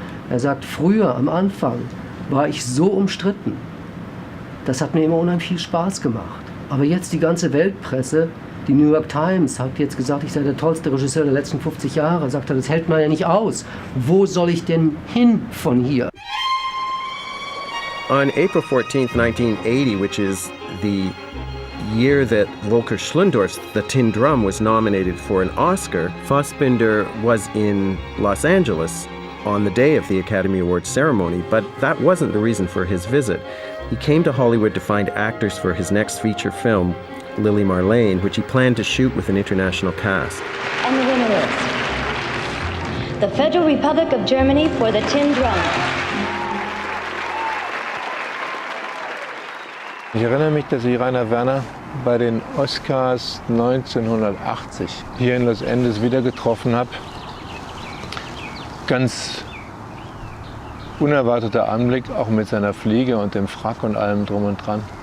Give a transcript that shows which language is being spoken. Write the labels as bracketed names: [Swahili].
[German] Er sagt, früher am Anfang war ich so umstritten. Das hat mir immer unheimlich viel Spaß gemacht. Aber jetzt die ganze Weltpresse, die New York Times hat jetzt gesagt, ich sei der tollste Regisseur der letzten 50 Jahre. Sagt er, das hält man ja nicht aus. Wo soll ich denn hin von hier? [English] On April 14th, 1980, which is the year that Volker Schlöndorff's The Tin Drum was nominated for an Oscar, Fassbinder was in Los Angeles on the day of the Academy Awards ceremony, but that wasn't the reason for his visit. He came to Hollywood to find actors for his next feature film, Lily Marlene, which he planned to shoot with an international cast. And the winner is the Federal Republic of Germany for The Tin Drum. [German] Ich erinnere mich, dass ich Rainer Werner bei den Oscars 1980 hier in Los Angeles wieder getroffen habe. Ganz unerwarteter Anblick, auch mit seiner Fliege und dem Frack und allem drum und dran.